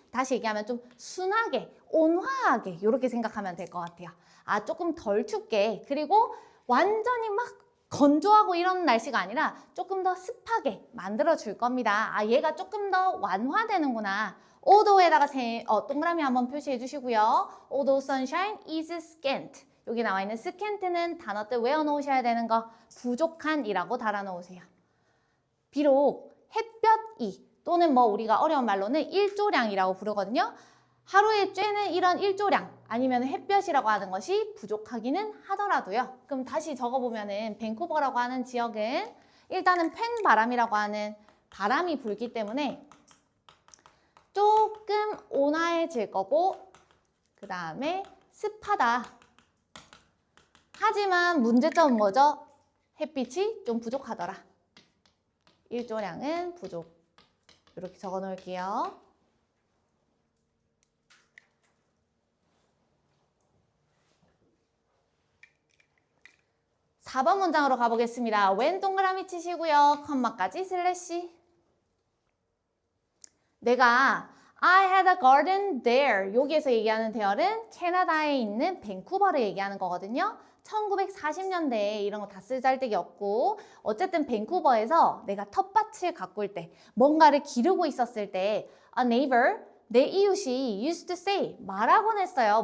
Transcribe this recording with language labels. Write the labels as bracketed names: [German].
[Korean] 다시 얘기하면 좀 순하게, 온화하게 이렇게 생각하면 될 것 같아요. 아, 조금 덜 춥게. 그리고 완전히 막 건조하고 이런 날씨가 아니라 조금 더 습하게 만들어줄 겁니다. 아, 얘가 조금 더 완화되는구나. althought에다가 동그라미 한번 표시해 주시고요. [English] although sunshine is scant. [Korean] 여기 나와 있는 scant는 단어들 외워놓으셔야 되는 거 부족한이라고 달아놓으세요. 비록 햇볕이 또는 뭐 우리가 어려운 말로는 일조량이라고 부르거든요. 하루에 쬐는 이런 일조량 아니면 햇볕이라고 하는 것이 부족하기는 하더라도요. 그럼 다시 적어보면은 밴쿠버라고 하는 지역은 일단은 팬 바람이라고 하는 바람이 불기 때문에 조금 온화해질 거고 그 다음에 습하다. 하지만 문제점은 뭐죠? 햇빛이 좀 부족하더라. 일조량은 부족. 이렇게 적어 놓을게요. (4번) 문장으로 가보겠습니다. when 동그라미 치시고요. 컴마까지 슬래시. 내가 [English] I had a garden there. [Korean] 여기에서 얘기하는 대열은 캐나다에 있는 밴쿠버를 얘기하는 거거든요. 1940년대에 이런 거 다 쓸잘데기 없고 어쨌든 밴쿠버에서 내가 텃밭을 가꿀 때 뭔가를 기르고 있었을 때 [English] a neighbor, [Korean] 내 이웃이 [English] used to say, [Korean] 말하곤 했어요.